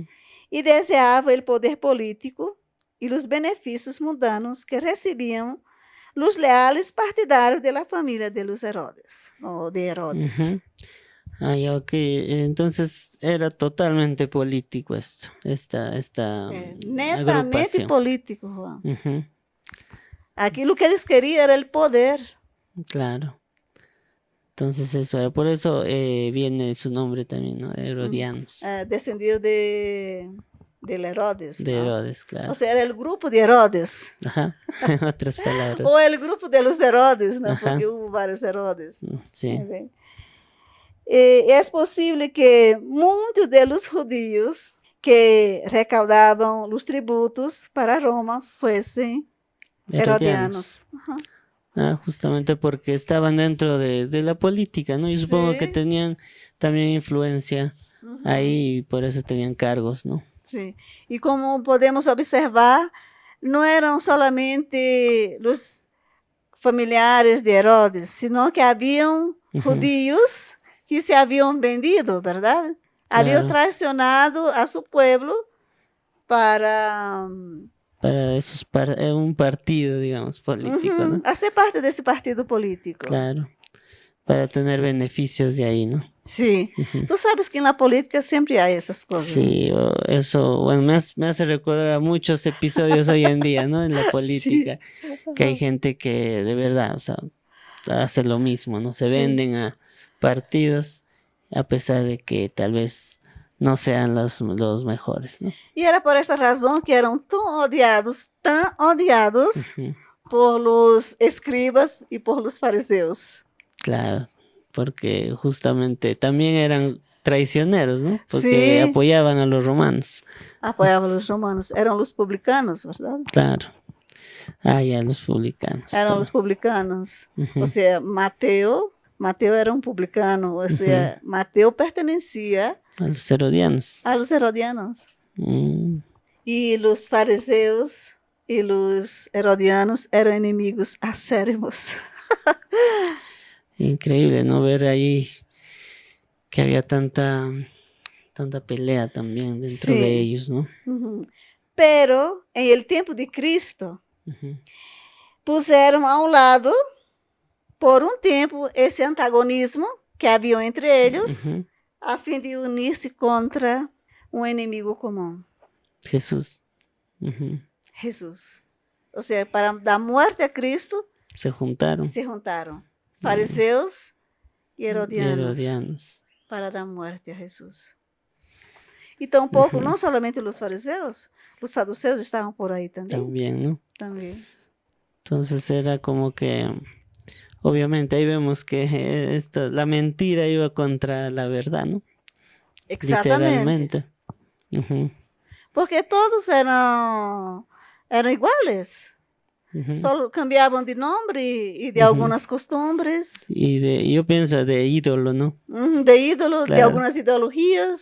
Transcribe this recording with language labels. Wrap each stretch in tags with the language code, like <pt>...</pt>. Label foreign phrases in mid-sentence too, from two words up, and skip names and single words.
<es>y deseaban el poder político y los beneficios mundanos que recibían los leales partidarios de la familia de los Herodes, o de Herodes. Ujú. Ah, ya, ok. Entonces era totalmente político esto, esta Netamente agrupación. político, Juan. Ujú.</es> <pt>Aquilo que eles queriam era</pt> <es>el poder. Claro. Entonces eso era, por eso viene su nombre también, ¿no? Herodianos. Descendido del Herodes, De ¿no? Herodes, claro. O sea, era el grupo de Herodes. Ajá, en otras palabras. O el grupo de los Herodes, ¿no? Ajá. Porque hubo vários Herodes. Sí. ¿Ven? Es posible que muitos de los judíos que recaudaban los tributos para Roma fuesen herodianos. Ajá. Ah, justamente porque estaban dentro de la política, ¿no? Y supongo Sí. que tenían también influencia Uhum. ahí y por eso tenían cargos, ¿no?</es> <pt>Sim. E como podemos observar, não eram solamente os familiares de Herodes,</pt> <es>sino que</es> <pt>haviam</pt> <es>Ujú. judíos que se haviam vendido, ¿verdad?</es> <pt>Haviam</pt> <es>Claro. traicionado a su pueblo para Para esos un partido, digamos, político, ¿no? hacer parte</es> <pt>desse partido político.</pt> <es>Claro. Para tener beneficios de ahí, ¿no?</es> <pt>Sim.</pt> <es>Ujú.</es> <pt>Tu sabes que na política sempre há essas coisas.</pt> <es>Sí, eso, bueno, me hace recordar a muchos episodios hoy en día, ¿no? En la política, que hay gente que de verdad, o sea, hace lo mismo, ¿no? Se Sí. venden a partidos a pesar de que tal vez no sean los mejores, ¿no?</es> <pt>E era por essa razão que eram tão odiados</pt> <es>Ujú. por los escribas y por los fariseos. Claro, porque justamente también eran traicioneros, ¿no? Porque Sí. apoyaban a los romanos.</es> <pt>Apoiavam os romanos. Eram os publicanos, ¿verdad?</pt> <es>Claro. Ah, ya, los publicanos.</es> <pt>Eram</pt> <es>también.</es> <pt>os publicanos.</pt> <es>Ujú.</es> <pt>Ou seja, Mateo era um publicano. Ou seja, Mateo pertencia</pt> <es>A los herodianos. a los herodianos. Mm.</es> <pt>E os fariseus e os herodianos eram inimigos acérrimos.</pt> <es>Increíble, ¿no? Ver ahí que había tanta pelea también dentro Sí. de ellos, ¿no?</es> <pt>Uhum. Pero, em el tempo de Cristo,</pt> <es>Ujú.</es> <pt>puseram ao lado, por um tempo, esse antagonismo que havia entre eles,</pt> <es>Ujú.</es> <pt>a fim de unir-se contra um inimigo comum,</pt> <es>Jesús. Ujú.</es> <pt>Jesus. Ou seja, para dar morte a Cristo,</pt> <es>Se juntaron.</es> <pt>se juntaram fariseus e</pt> <es>Y</es> <pt>herodianos</pt> <es>herodianos.</es> <pt>para dar morte a Jesus. E tampouco,</pt> <es>Uhum.</es> <pt>não somente os fariseus, os saduceus estavam por aí também.</pt> <es>También, ¿no?</es> <pt>Também.</pt> <es>Entonces era como que, obviamente ahí vemos que la mentira iba contra la verdad, ¿no?</es> <pt>Exatamente.</pt> <es>Literalmente. Ujú.</es> <pt>Porque todos eram iguais.</pt> <es>Ujú.</es> <pt>Só cambiavam de nome e de</pt> <es>Uhum.</es> <pt>algumas costumbres,</pt> <es>Y yo pienso de ídolo, ¿no?</es> <pt>de ídolos, de</pt> <es>Claro.</es> <pt>algumas ideologias.</pt>